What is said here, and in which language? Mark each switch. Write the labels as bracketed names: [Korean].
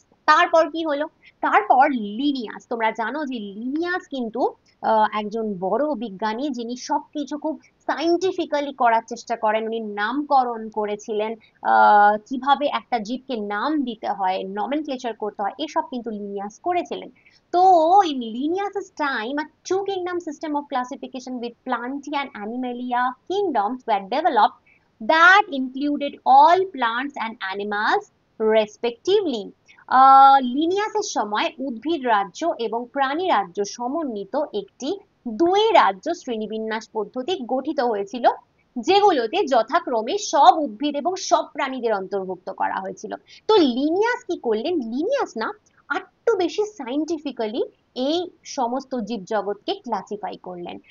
[Bangla] তারপর কি হলো, তারপর লিনিয়াস, তোমরা জানো যে লিনিয়াস কিন্তু একজন বড় বিজ্ঞানী, যিনি সবকিছু খুব সাইন্টিফিক্যালি করার চেষ্টা করেন। উনি নামকরণ করেছিলেন, কিভাবে একটা জীবকে নাম দিতে হয়, নমেনক্লেচার করতে হয়, এসব কিন্তু লিনিয়াস করেছিলেন। তো [English] in Linnaeus' time, a two-kingdom system of classification with Plantae and Animalia kingdoms were developed that included all plants and animals respectively. [Bangla] লিনিয়াসের সময় উদ্ভিদ রাজ্য এবং প্রাণী রাজ্য সমন্বিত একটি দুই রাজ্য শ্রেণীবিন্যাস পদ্ধতি গঠিত হয়েছিল, যেগুলোতে যথাক্রমে সব উদ্ভিদ এবং সব প্রাণীদের অন্তর্ভুক্ত করা হয়েছিল। তো লিনিয়াস কি করলেন, লিনিয়াস না একটু বেশি সাইন্টিফিক্যালি এই সমস্ত জীবজগৎকে ক্লাসিফাই করলেন।